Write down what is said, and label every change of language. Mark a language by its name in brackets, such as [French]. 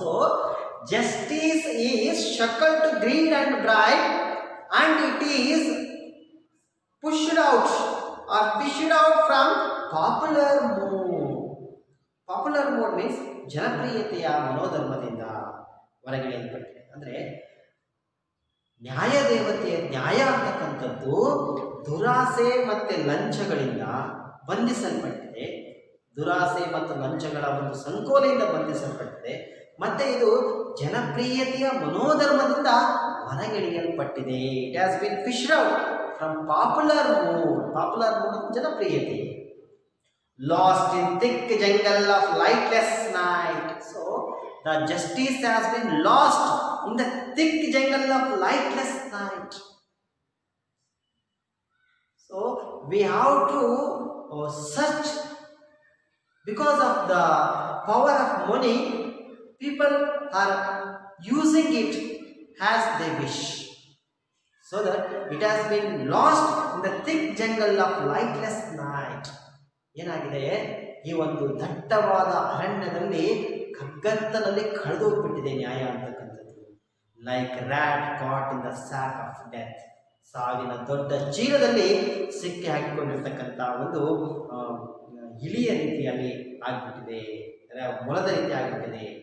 [English] So justice is shackled to greed and bribe, and it is pushed out or fished out from popular mood. Popular mood means [Kannada] ಜನಪ್ರಿಯತೆಯ ಮನೋಧರ್ಮದಿಂದ ಹೊರಗಿಳಿಯಲ್ಪಟ್ಟಿದೆ. ಅಂದರೆ ನ್ಯಾಯ ದೇವತೆಯ ನ್ಯಾಯ ಅಂತಕ್ಕಂಥದ್ದು ದುರಾಸೆ ಮತ್ತು ಲಂಚಗಳಿಂದ ಬಂಧಿಸಲ್ಪಟ್ಟಿದೆ. ದುರಾಸೆ ಮತ್ತು ಲಂಚಗಳ ಒಂದು ಸಂಕೋಲೆಯಿಂದ ಬಂಧಿಸಲ್ಪಟ್ಟಿದೆ. ಮತ್ತೆ ಇದು ಜನಪ್ರಿಯತೆಯ ಮನೋಧರ್ಮದಿಂದ ಹೊರಗಿಳಿಯಲ್ಪಟ್ಟಿದೆ. [English] It has been fished out from popular mood. Popular mood ಜನಪ್ರಿಯತೆ. Lost in thick jungle of lightless night. So the justice has been lost in the thick jungle of lightless night. So we have to search. Because of the power of money, people are using it as they wish, so that it has been lost in the thick jungle of lightless night. [Kannada] ಏನಾಗಿದೆ, ಈ ಒಂದು ದಟ್ಟವಾದ ಅರಣ್ಯದಲ್ಲಿ ಕಗ್ಗತ್ತಲಲ್ಲಿ ಕಳೆದೋಗ್ಬಿಟ್ಟಿದೆ ನ್ಯಾಯ ಅಂತಕ್ಕಂಥದ್ದು. [English] Like rat caught in the sack of death. [Kannada] ಸಾವಿನ ದೊಡ್ಡ ಚೀಲದಲ್ಲಿ ಸಿಕ್ಕಿ ಹಾಕಿಕೊಂಡಿರ್ತಕ್ಕಂಥ ಒಂದು ಇಲಿಯ ರೀತಿಯಲ್ಲಿ ಆಗ್ಬಿಟ್ಟಿದೆ, ಮೊಲದ ರೀತಿ ಆಗ್ಬಿಟ್ಟಿದೆ.